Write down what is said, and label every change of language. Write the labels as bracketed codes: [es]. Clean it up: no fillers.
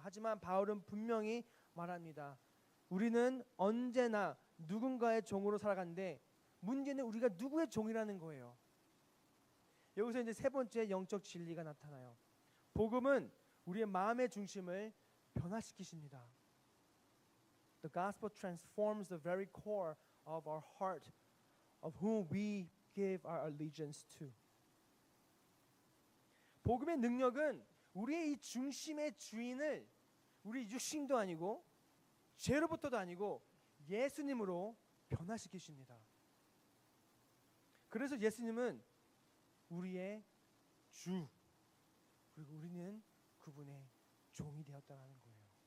[ko] 하지만 바울은 분명히 말합니다. 우리는 언제나 누군가의 종으로 살아가는데 문제는 우리가 누구의 종이라는 거예요. 여기서 이제 세 번째 영적 진리가 나타나요. 복음은 우리의 마음의 중심을 변화시키십니다. [en] The gospel transforms the very core of our heart, of whom we give our allegiance to. [ko] 복음의 능력은 우리의 이 중심의 주인을 우리 육신도 아니고 죄로부터도 아니고 예수님으로 변화시키십니다. 그래서 예수님은 우리의 주, 그리고 우리는 그분의 종이 되었다는 거예요.